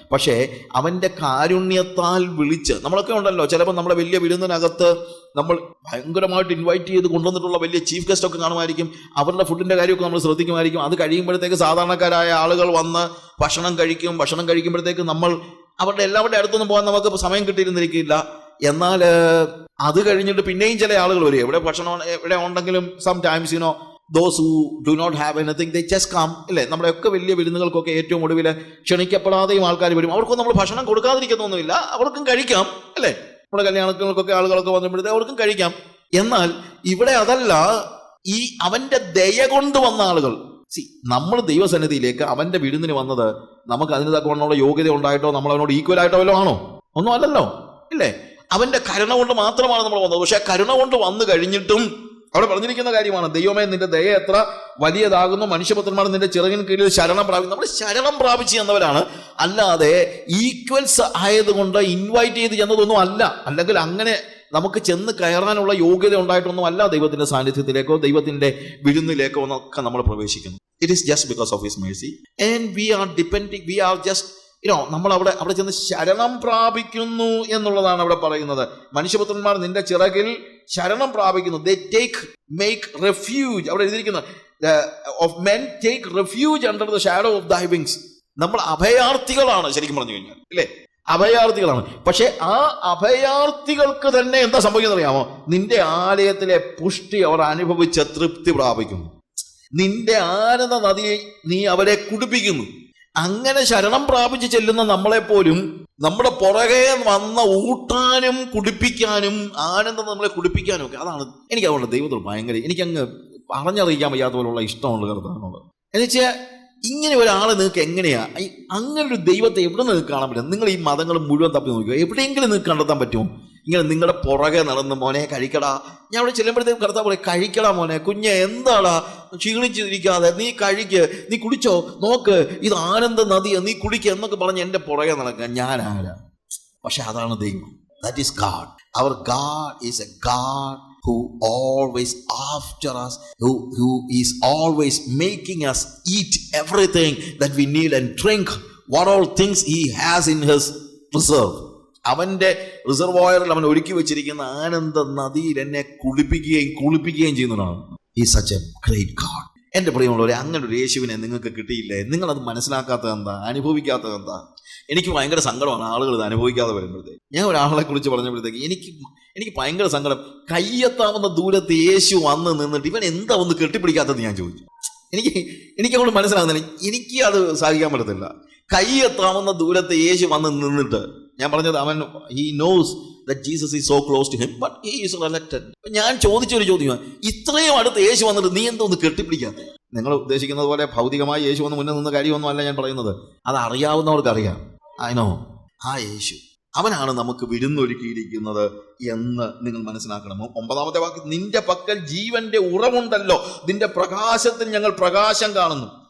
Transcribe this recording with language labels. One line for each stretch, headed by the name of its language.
Malayalam: പക്ഷേ അവൻ്റെ കാരുണ്യത്താൽ വിളിച്ച്, നമ്മളൊക്കെ ഉണ്ടല്ലോ ചിലപ്പോൾ നമ്മളെ വലിയ വിരുന്നിനകത്ത് നമ്മൾ ഭയങ്കരമായിട്ട് ഇൻവൈറ്റ് ചെയ്ത് കൊണ്ടുവന്നിട്ടുള്ള വലിയ ചീഫ് ഗസ്റ്റ് ഒക്കെ കാണുമായിരിക്കും. അവരുടെ ഫുഡിൻ്റെ കാര്യമൊക്കെ നമ്മൾ ശ്രദ്ധിക്കുമായിരിക്കും. അത് കഴിയുമ്പോഴത്തേക്ക് സാധാരണക്കാരായ ആളുകൾ വന്ന് ഭക്ഷണം കഴിക്കും. ഭക്ഷണം കഴിക്കുമ്പോഴത്തേക്ക് നമ്മൾ അവരുടെ എല്ലാവരുടെ അടുത്തൊന്നും പോകാൻ നമുക്ക് സമയം കിട്ടിയിരുന്നിരിക്കില്ല. എന്നാൽ അത് കഴിഞ്ഞിട്ട് പിന്നെയും ചില ആളുകൾ വരും. എവിടെ ഭക്ഷണം എവിടെ ഉണ്ടെങ്കിലും
English: Some times those who do not have anything, they just come.
Malayalam: അല്ലേ, നമ്മുടെയൊക്കെ വലിയ വിരുന്നുകൾക്കൊക്കെ ഏറ്റവും ഒടുവിൽ ക്ഷണിക്കപ്പെടാതെയും ആൾക്കാർ വരും. അവർക്കും നമ്മൾ ഭക്ഷണം കൊടുക്കാതിരിക്കുന്നൊന്നുമില്ല, അവർക്കും കഴിക്കാം. അല്ലേ, നമ്മുടെ കല്യാണങ്ങൾക്കൊക്കെ ആളുകളൊക്കെ വന്നപ്പോഴത്തേക്ക് അവർക്കും കഴിക്കാം. എന്നാൽ ഇവിടെ അതല്ല, ഈ അവന്റെ ദയ കൊണ്ട് വന്ന ആളുകൾ. നമ്മൾ ദൈവസന്നിധിയിലേക്ക് അവന്റെ വിരുന്നിന് വന്നത് നമുക്ക് അതിന് തക്കവണ്ണമുള്ള യോഗ്യത ഉണ്ടായിട്ടോ നമ്മൾ അവനോട് ഈക്വൽ ആയിട്ടോ വല്ലോ ആണോ? ഒന്നും അല്ലല്ലോ. ഇല്ലേ, അവന്റെ കരുണ കൊണ്ട് മാത്രമാണ് നമ്മൾ വന്നത്. പക്ഷെ കരുണ കൊണ്ട് വന്നു കഴിഞ്ഞിട്ടും അവിടെ പറഞ്ഞിരിക്കുന്ന കാര്യമാണ്, ദൈവമേ നിന്റെ ദയ എത്ര വലിയതാകുന്നു, മനുഷ്യപുത്രന്മാർ നിന്റെ ചിറകിന് കീഴിൽ ശരണം പ്രാപിക്കും. നമ്മൾ ശരണം പ്രാപിച്ച് ചെന്നവരാണ്, അല്ലാതെ ഈക്വൽസ് ആയതുകൊണ്ട് ഇൻവൈറ്റ് ചെയ്ത് ചെന്നതൊന്നും അല്ല. അല്ലെങ്കിൽ അങ്ങനെ നമുക്ക് ചെന്ന് കയറാനുള്ള യോഗ്യത ഉണ്ടായിട്ടൊന്നും അല്ല ദൈവത്തിന്റെ സാന്നിധ്യത്തിലേക്കോ ദൈവത്തിന്റെ വിരുന്നിലേക്കോ എന്നൊക്കെ നമ്മൾ പ്രവേശിക്കുന്നു.
English: it is just because of his mercy and we are depending, we are just
Malayalam: നമ്മൾ അവിടെ ചെന്ന് ശരണം പ്രാപിക്കുന്നു എന്നുള്ളതാണ് അവിടെ പറയുന്നത്. മനുഷ്യപുത്രന്മാർ നിന്റെ ചിറകിൽ ശരണം പ്രാപിക്കുന്നു.
English: They make refuge.
Malayalam: അവിടെ എഴുതിയിരിക്കുന്നത്
English: of men take refuge under the shadow of thy wings.
Malayalam: നമ്മൾ അഭയാർത്ഥികളാണ് ശരിക്കും പറഞ്ഞു കഴിഞ്ഞാൽ, അല്ലേ, അഭയാർത്ഥികളാണ്. പക്ഷെ ആ അഭയാർത്ഥികൾക്ക് തന്നെ എന്താ സംഭവിക്കുന്നത് അറിയാമോ? നിന്റെ ആലയത്തിലെ പുഷ്ടി അവർ അനുഭവിച്ച തൃപ്തി പ്രാപിക്കുന്നു. നിന്റെ ആനന്ദ നദിയെ നീ അവരെ കുടിപ്പിക്കുന്നു. അങ്ങനെ ശരണം പ്രാപിച്ച് ചെല്ലുന്ന നമ്മളെപ്പോലും നമ്മുടെ പുറകെ വന്ന ഊട്ടാനും കുടിപ്പിക്കാനും ആനന്ദം നമ്മളെ കുടിപ്പിക്കാനും ഒക്കെ, അതാണ് എനിക്ക് അതുകൊണ്ട് ദൈവത്തോട് ഭയങ്കര, എനിക്കങ്ങ് പറഞ്ഞറിയിക്കാൻ വയ്യാത്ത പോലുള്ള ഇഷ്ടമുള്ള കർത്താവിനോട്. എന്നുവെച്ചാൽ ഇങ്ങനെ ഒരാളെ നിങ്ങൾക്ക് എങ്ങനെയാ അങ്ങനെ ഒരു ദൈവത്തെ എവിടെ നിങ്ങൾക്ക് കാണാൻ പറ്റും? നിങ്ങൾ ഈ മതങ്ങൾ മുഴുവൻ തപ്പി നോക്കുക, എവിടെയെങ്കിലും നിങ്ങൾക്ക് കണ്ടെത്താൻ പറ്റുമോ? ഇങ്ങനെ നിങ്ങളുടെ പുറകെ നടന്ന് മോനെ കഴിക്കടാ, ഞാൻ അവിടെ ചെല്ലുമ്പോഴത്തേക്കും കർത്താവ് പറയും കഴിക്കടാ മോനെ, കുഞ്ഞെ എന്താടാ ക്ഷീണിച്ചിരിക്കാതെ നീ കഴിക്ക്, നീ കുടിച്ചോ, നോക്ക് ഇത് ആനന്ദ നദിയാ, നീ കുടിക്കുക എന്നൊക്കെ പറഞ്ഞ് എൻ്റെ പുറകെ നടക്കുക. ഞാൻ ആരാ? പക്ഷെ അതാണ് ദൈവം.
English: That is God. അവർ God is a God who always after us, who is always making us eat everything that we need and drink what all things he has in his reserve.
Malayalam: അവന്റെ റിസർവോയറിൽ അവൻ ഒരുക്കി വെച്ചിരിക്കുന്ന ആനന്ദ നദിയിൽ എന്നെ കുളിപ്പിക്കുകയും ചെയ്യുന്നതാണ്.
English: He is such a great God.
Malayalam: എൻ്റെ പ്രിയമുള്ളവരെ, അങ്ങനെ ഒരു യേശുവിനെ നിങ്ങൾക്ക് കിട്ടിയില്ലേ? നിങ്ങളത് മനസ്സിലാക്കാത്തത് എന്താ, അനുഭവിക്കാത്തത് എന്താ? എനിക്ക് ഭയങ്കര സങ്കടമാണ് ആളുകൾ ഇത് അനുഭവിക്കാതെ വരുമ്പോഴത്തേക്ക്. ഞാൻ ഒരാളെ കുറിച്ച് പറഞ്ഞപ്പോഴത്തേക്ക് എനിക്ക് ഭയങ്കര സങ്കടം. കയ്യെത്താവുന്ന ദൂരത്ത് യേശു വന്ന് നിന്നിട്ട് ഇവൻ എന്താ ഒന്ന് കെട്ടിപ്പിടിക്കാത്തത് ഞാൻ ചോദിച്ചു. എനിക്കങ്ങോട്ട് മനസ്സിലാകുന്നില്ല, എനിക്ക് അത് സാധിക്കാൻ പറ്റത്തില്ല. കയ്യെത്താവുന്ന ദൂരത്ത് യേശു വന്ന് നിന്നിട്ട്, ഞാൻ പറഞ്ഞത് അവൻ
English: he knows that Jesus is so close to him but he is reluctant.
Malayalam: ഞാൻ ചോദിച്ചൊരു ചോദ്യമാണ്, ഇത്രയും അടുത്ത് യേശു വന്നിട്ട് നീ എന്താ ഒന്ന് കെട്ടിപ്പിടിക്കാത്തത്? നിങ്ങൾ ഉദ്ദേശിക്കുന്നത് പോലെ ഭൗതികമായി യേശു വന്ന് മുന്നേ നിന്ന കാര്യമൊന്നും അല്ല ഞാൻ പറയുന്നത്. അത് അറിയാവുന്നവർക്ക് അറിയാം. ആയിനോ, ആ യേശു അവനാണ് നമുക്ക് വിരുന്നൊരുക്കിയിരിക്കുന്നത് എന്ന് നിങ്ങൾ മനസ്സിലാക്കണം. 9-ാമത്തെ വാക്യം, നിന്റെ പക്കൽ ജീവന്റെ ഉറവുണ്ടല്ലോ, നിന്റെ പ്രകാശത്തിൽ ഞങ്ങൾ പ്രകാശം കാണുന്നു.